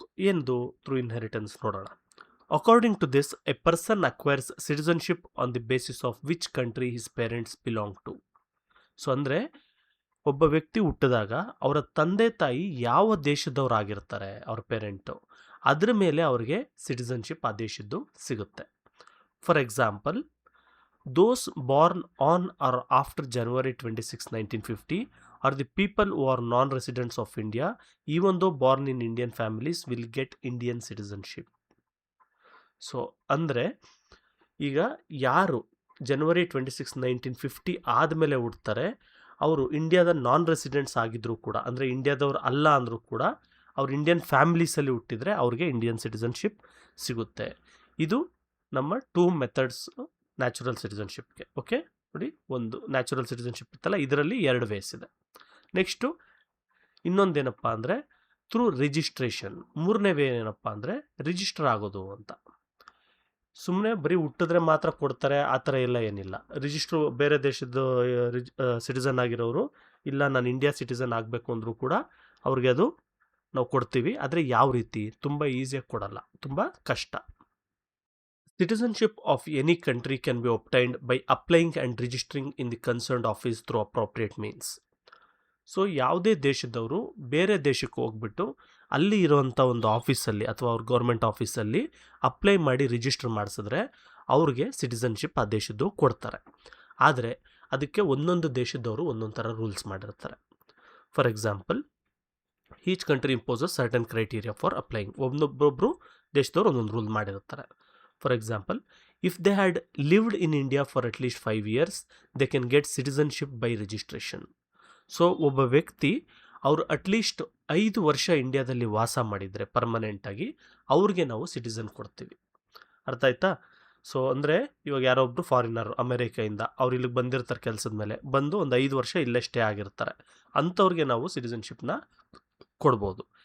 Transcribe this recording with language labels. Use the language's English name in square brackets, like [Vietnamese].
[Kannada] ಏನದು [English] through inheritance [Kannada] ನೋಡೋಣ. [English] According to this, a person acquires citizenship on the basis of which country his parents belong to. [Kannada] So ಅಂದರೆ ಒಬ್ಬ ವ್ಯಕ್ತಿ ಹುಟ್ಟಿದಾಗ ಅವರ ತಂದೆ ತಾಯಿ ಯಾವ ದೇಶದವರಾಗಿರ್ತಾರೆ, ಅವ್ರ ಪೇರೆಂಟು, ಅದ್ರ ಮೇಲೆ ಅವ್ರಿಗೆ ಸಿಟಿಸನ್ಶಿಪ್ ಆ ದೇಶದ್ದು ಸಿಗುತ್ತೆ. [English] For example, those born on or after January 26, 1950 are the people who are non-residents of India, even though born in Indian families, will get Indian citizenship. [Kannada] So ಅಂದರೆ ಈಗ ಯಾರು January 26, 1950 ಆದಮೇಲೆ ಹುಡ್ತಾರೆ, ಅವರು ಇಂಡಿಯಾದ ನಾನ್ ರೆಸಿಡೆಂಟ್ಸ್ ಆಗಿದ್ದರೂ ಕೂಡ, ಅಂದರೆ ಇಂಡಿಯಾದವ್ರು ಅಲ್ಲ ಅಂದರೂ ಕೂಡ, ಅವ್ರು ಇಂಡಿಯನ್ ಫ್ಯಾಮಿಲೀಸಲ್ಲಿ ಹುಟ್ಟಿದರೆ ಅವ್ರಿಗೆ ಇಂಡಿಯನ್ ಸಿಟಿಸನ್ಶಿಪ್ ಸಿಗುತ್ತೆ. ಇದು ನಮ್ಮ 2 ಮೆಥಡ್ಸ್ ನ್ಯಾಚುರಲ್ ಸಿಟಿಸನ್ಶಿಪ್ಗೆ. ಓಕೆ, ನೋಡಿ, ಒಂದು ನ್ಯಾಚುರಲ್ ಸಿಟಿಸನ್ಶಿಪ್ ಇತ್ತಲ್ಲ, ಇದರಲ್ಲಿ 2 ವೇಸ್ ಇದೆ. ನೆಕ್ಸ್ಟು ಇನ್ನೊಂದೇನಪ್ಪ ಅಂದರೆ ಥ್ರೂ ರಿಜಿಸ್ಟ್ರೇಷನ್. 3ನೇ ವೇ ಏನಪ್ಪ ಅಂದರೆ ರಿಜಿಸ್ಟರ್ ಆಗೋದು ಅಂತ. ಸುಮ್ಮನೆ ಬರೀ ಹುಟ್ಟಿದ್ರೆ ಮಾತ್ರ ಕೊಡ್ತಾರೆ ಆ ಥರ ಎಲ್ಲ ಏನಿಲ್ಲ. ರಿಜಿಸ್ಟ್ರು ಬೇರೆ ದೇಶದ ಸಿಟಿಸನ್ ಆಗಿರೋರು, ಇಲ್ಲ ನಾನು ಇಂಡಿಯಾ ಸಿಟಿಸನ್ ಆಗಬೇಕು ಅಂದರೂ ಕೂಡ ಅವ್ರಿಗೆ ಅದು ನಾವು ಕೊಡ್ತೀವಿ. ಆದರೆ ಯಾವ ರೀತಿ? ತುಂಬ ಈಸಿಯಾಗಿ ಕೊಡಲ್ಲ, ತುಂಬ ಕಷ್ಟ. [English] Citizenship of any country can be obtained by applying and registering in the concerned office through appropriate means. [Kannada] So ಯಾವುದೇ ದೇಶದವರು ಬೇರೆ ದೇಶಕ್ಕೆ ಹೋಗ್ಬಿಟ್ಟು ಅಲ್ಲಿ ಇರೋವಂಥ ಒಂದು ಆಫೀಸಲ್ಲಿ ಅಥವಾ ಅವ್ರ ಗೌರ್ಮೆಂಟ್ ಆಫೀಸಲ್ಲಿ ಅಪ್ಲೈ ಮಾಡಿ ರಿಜಿಸ್ಟರ್ ಮಾಡಿಸಿದ್ರೆ ಅವ್ರಿಗೆ ಸಿಟಿಸನ್ಶಿಪ್ ಆ ದೇಶದ್ದು ಕೊಡ್ತಾರೆ. ಆದರೆ ಅದಕ್ಕೆ ಒಂದೊಂದು ದೇಶದವರು ಒಂದೊಂದು ಥರ ರೂಲ್ಸ್ ಮಾಡಿರ್ತಾರೆ. [English] For example, each country imposes certain criteria for applying. [Kannada] ಒಬ್ಬೊಬ್ಬರು ದೇಶದವರು ಒಂದೊಂದು ರೂಲ್ ಮಾಡಿರ್ತಾರೆ. [English] For example, if they had lived in India for at least 5 years, they can get citizenship by registration. [Kannada] So ಒಬ್ಬ ವ್ಯಕ್ತಿ ಅವರು ಅಟ್ಲೀಸ್ಟ್ 5 ವರ್ಷ ಇಂಡಿಯಾದಲ್ಲಿ ವಾಸ ಮಾಡಿದರೆ ಪರ್ಮನೆಂಟಾಗಿ, ಅವ್ರಿಗೆ ನಾವು ಸಿಟಿಸನ್ ಕೊಡ್ತೀವಿ. ಅರ್ಥ ಆಯ್ತಾ? ಸೊ ಅಂದರೆ ಇವಾಗ ಯಾರೊಬ್ಬರು ಫಾರಿನರ್ ಅಮೇರಿಕೆಯಿಂದ ಅವ್ರು ಇಲ್ಲಿಗೆ ಬಂದಿರ್ತಾರೆ ಕೆಲಸದ ಮೇಲೆ, ಬಂದು ಒಂದು 5 ವರ್ಷ ಇಲ್ಲೇ ಸ್ಟೇ ಆಗಿರ್ತಾರೆ, ಅಂಥವ್ರಿಗೆ ನಾವು ಸಿಟಿಸನ್ಶಿಪ್ನ ಕೊಡ್ಬೋದು.